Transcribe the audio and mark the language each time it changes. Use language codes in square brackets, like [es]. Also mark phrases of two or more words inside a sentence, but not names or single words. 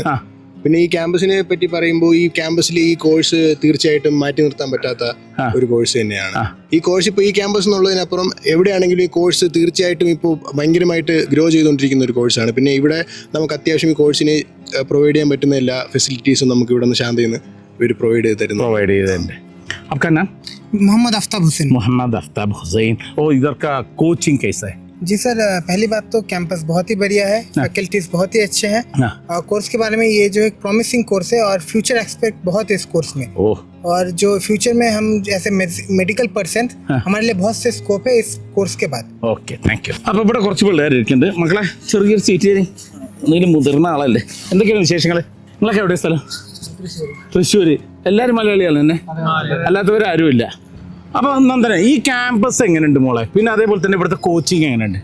[ml] പിന്നെ ഈ ക്യാമ്പസിനെ പറ്റി പറയുമ്പോൾ ഈ ക്യാമ്പസിൽ ഈ കോഴ്സ് തീർച്ചയായിട്ടും മാറ്റി നിർത്താൻ പറ്റാത്ത ഒരു കോഴ്സ് തന്നെയാണ്. ഈ കോഴ്സ് ഇപ്പോൾ ഈ ക്യാമ്പസ് എന്നുള്ളതിനപ്പുറം എവിടെയാണെങ്കിലും ഈ കോഴ്സ് തീർച്ചയായിട്ടും ഇപ്പോൾ ഭയങ്കരമായിട്ട് ഗ്രോ ചെയ്തുകൊണ്ടിരിക്കുന്ന ഒരു കോഴ്സാണ്. പിന്നെ ഇവിടെ നമുക്ക് അത്യാവശ്യം ഈ കോഴ്സിന് പ്രൊവൈഡ് ചെയ്യാൻ പറ്റുന്ന എല്ലാ ഫെസിലിറ്റീസും നമുക്ക് ഇവിടെ നിന്ന് ശാന്തയിൽ നിന്ന് ഇവർ പ്രൊവൈഡ് ചെയ്ത് തരുന്നു. [hi] आपका नाम? मोहम्मद आफ्ताब हुसैन. ओ, इधर का कोचिंग कैसा है? जी सर, पहली बात तो कैंपस बहुत ही बढ़िया है, फैकल्टीज बहुत ही अच्छे हैं, और कोर्स के बारे में ये जो एक [en] promising course [hi] है और [en] future expect [hi] बहुत है इस कोर्स में. और जो फ्यूचर में हम जैसे [en] medical person [hi] हमारे लिए बहुत से स्कोप है इस कोर्स के बाद. [en] Okay, thank you. [ml] അപ്പോൾ ഇവിടെ കുറച്ച് പിള്ളേരിക്കുന്നുണ്ട്. മക്കളെ, ചെറിയൊരു സീറ്റ് തരും. എന്തെങ്കിലും മുതിർന്ന ആളല്ലേ? എന്തൊക്കെയാണ് വിശേഷങ്ങൾ? നിങ്ങളൊക്കെ എവിടെ സ്ഥലം? തൃശ്ശൂർ. എല്ലാവരും മലയാളികളാണ് തന്നെ, അല്ലാത്തവരാരും ഇല്ല. അപ്പൊ നന്ദന, ഈ ക്യാമ്പസ് എങ്ങനെയുണ്ട് മോളെ? പിന്നെ അതേപോലെ തന്നെ ഇവിടുത്തെ കോച്ചിങ് എങ്ങനെയുണ്ട്?